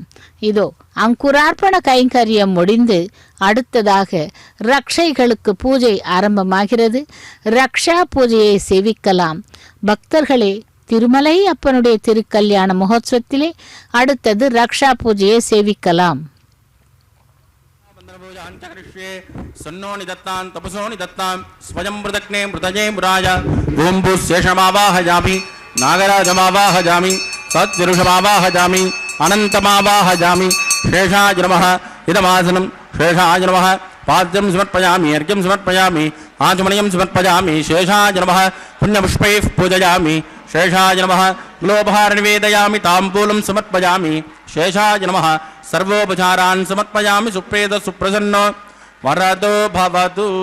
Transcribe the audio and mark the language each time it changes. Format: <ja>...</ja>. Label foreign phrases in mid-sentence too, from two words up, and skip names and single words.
<ta>இதோ அங்குரார்ப்பண கைங்கரியம் முடிந்து அடுத்ததாக ரக்ஷைகளுக்கு பூஜை ஆரம்பமாகிறது. ரக்ஷா பூஜையை சேவிக்கலாம். பக்தர்களே, திருமலை அப்பனுடைய திருக்கல்யாண மகோத்சவத்திலே அடுத்தது ரக்ஷா பூஜையை சேவிக்கலாம்.</ta> <sa>सन्नो निदत्तां तपसो निदत्तां स्वयं मृदग्ने मृतजे मुराज ओं भूशेषमावाहयामि नागराजमावाहयामि सद्विरुषमावाहयामि अनन्तमावाहयामि शेषाय नमः इदमासनं शेषाय नमः पाद्यं समर्पयामि अर्घ्यं समर्पयामि आचमनीयं समर्पयामि शेषाय नमः पुण्यपुष्पैः पूजयामि शेषाय नमः ग्लोपहार निवेदयामि ताम्बूलं समर्पयामि शेषाय नमः सर्वोपचारान् समर्पयामि सुप्रेत सुप्रसन्नो वरदो भवतु</sa>